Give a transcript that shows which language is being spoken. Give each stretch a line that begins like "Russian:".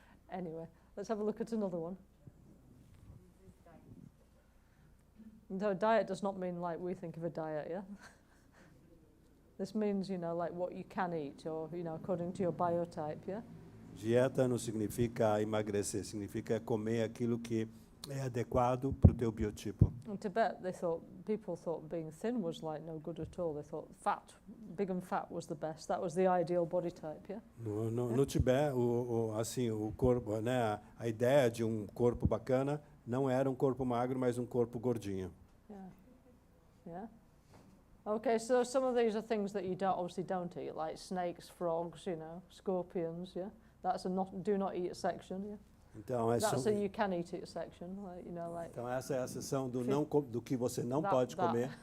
English: Anyway, let's have a look at another one. No, diet does not mean like we think of a diet, yeah? This means, you know, like what you can eat or, you know, according to your biotype, yeah?
Portuguese: Dieta não significa emagrecer, significa comer aquilo que é adequado para o teu biotipo.
English: In Tibet, people thought being thin was like no good at all. They thought big and fat was the best. That was the ideal body type, yeah?
Portuguese: No Tibete, o corpo, né, a ideia de corpo bacana não era corpo magro, mas corpo gordinho.
English: Yeah. Yeah. Okay, so some of these are things that you obviously don't eat, like snakes, frogs, you know, scorpions, yeah? That's a do not eat section, yeah?
Portuguese: Então,
English: That's a you can eat it section, like, you know, like.
Portuguese: Então essa é a seção do que você não pode comer,